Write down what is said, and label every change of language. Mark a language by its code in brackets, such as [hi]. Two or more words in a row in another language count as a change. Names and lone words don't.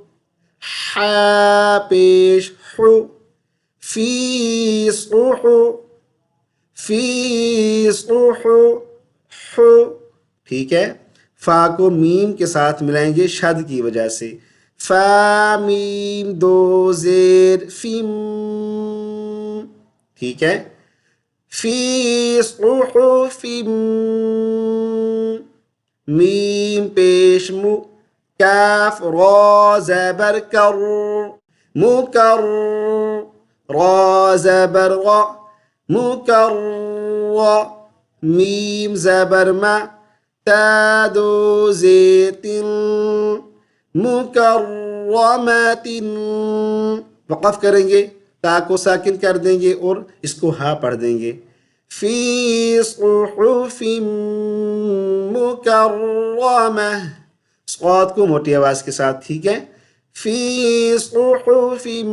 [ur] حا پیش حو، [ar] فی صحف، فی صحف، [ur] حو، ٹھیک ہے، فا کو میم کے ساتھ ملائیں گے شد کی وجہ سے، فا میم دو زیر فیم، ٹھیک ہے، [ar] فی صحف، [ur] میم پیش مو، کاف را زبر کر، مکر، را زبر را، مکر، میم زبر ما، تا دو زیر تن، مکرمت، وقف کریں گے، تا کو ساکن کر دیں گے اور اس کو ہا پڑھ دیں گے، [ar] فی صحف [ur] مکرمہ، صاد کو موٹی آواز کے ساتھ، ٹھیک ہے، [ar] فی صحف